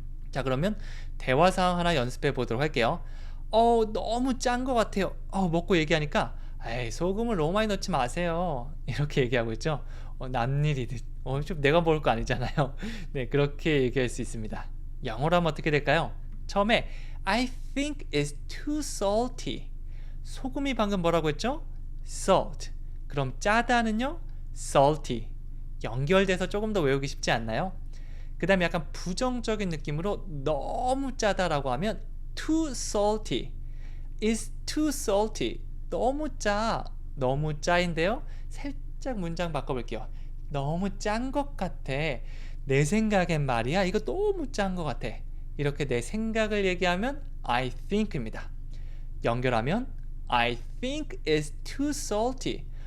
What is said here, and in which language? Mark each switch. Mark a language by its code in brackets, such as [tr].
[ko] 자, 그러면 대화 상황 하나 연습해 보도록 할게요. 너무 짠 것 같아요. 먹고 얘기하니까 에이, 소금을 너무 많이 넣지 마세요. 이렇게 얘기하고 있죠. 남일이듯. 좀 내가 먹을 거 아니잖아요. 네, 그렇게 얘기할 수 있습니다. 영어로 하면 어떻게 될까요? 처음에 [en] I think it's too salty. [ko] 소금이 방금 뭐라고 했죠? salt. 그럼 짜다는요? salty. 연결돼서 조금 더 외우기 쉽지 않나요? 그 다음에 약간 부정적인 느낌으로 너무 짜다라고 하면 too salty. [en] It's too salty. [ko] 너무 짜. 너무 짜인데요. 살짝 문장 바꿔볼게요. 너무 짠 것 같아. 내 생각엔 말이야. 이거 너무 짠 것 같아. 이렇게 내 생각을 얘기하면 I think입니다. 연결하면 [en] I think it's too salty.